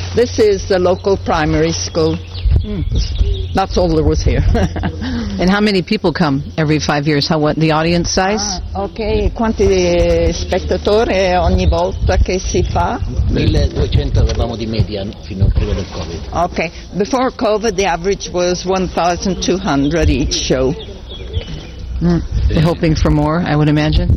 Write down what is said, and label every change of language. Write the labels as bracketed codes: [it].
[en] This is the local primary school. That's all there was here. And how many people come every 5 years? How, what, the audience size? [it] Ok, quanti spettatori ogni volta che si fa? 1200 avevamo di media fino a prima del Covid. [en] Ok, before Covid the average was 1200 each show. Mm. Hoping for more, I would imagine.